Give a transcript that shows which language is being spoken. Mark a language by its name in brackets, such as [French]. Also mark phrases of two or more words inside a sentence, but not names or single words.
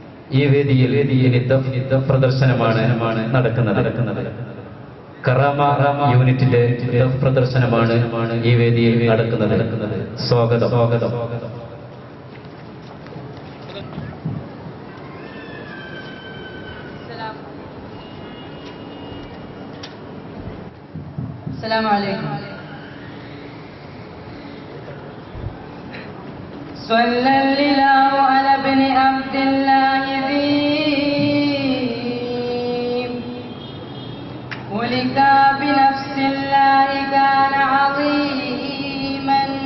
[Malayalam] ഈ വേദിയിൽ ദഫ് പ്രദർശനമാണ് നടക്കുന്നത്. കറാമ യൂണിറ്റിന്റെ ദഫ് പ്രദർശനമാണ് ഈ വേദിയിൽ നടക്കുന്നത്. സ്വാഗതം. [Arabic] السلام عليكم. صلى الله على ابن عبد الله ذي ولك بنفس الله كان عظيما